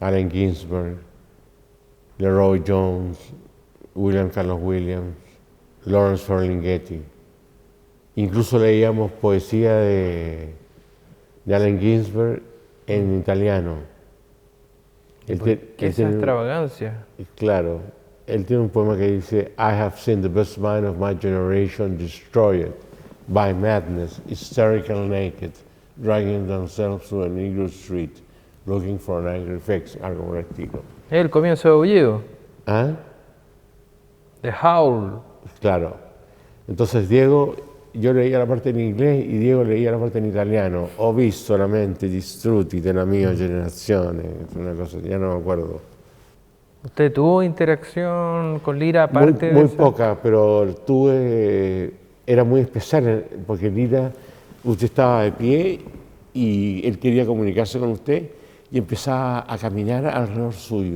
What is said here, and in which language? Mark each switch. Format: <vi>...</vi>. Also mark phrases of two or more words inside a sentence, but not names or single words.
<es>Allen Ginsberg, Leroy Jones, William Carlos Williams, Lawrence Ferlinghetti. Incluso leíamos poesía de Allen Ginsberg en italiano. ¿Qué esa extravagancia? Claro, él tiene un poema que dice:</es> <en>I have seen the best mind of my generation destroyed by madness, hysterical naked, dragging themselves to a negro street, looking for an angry fix,</en> <es>algo por el estilo. El comienzo de Aullido. ¿Ah? De Howl. Claro. Entonces Diego, yo leía la parte en inglés y Diego leía la parte en italiano.</es> <it>Ho visto solamente distrutti della mia generazione, una cosa,</it> <es>ya no me acuerdo. ¿Usted tuvo interacción con Lira aparte Muy de esa? poca, pero tuve, era muy especial porque Lira, usted estaba de pie y él quería comunicarse con usted y empezaba a caminar alrededor suyo.</es>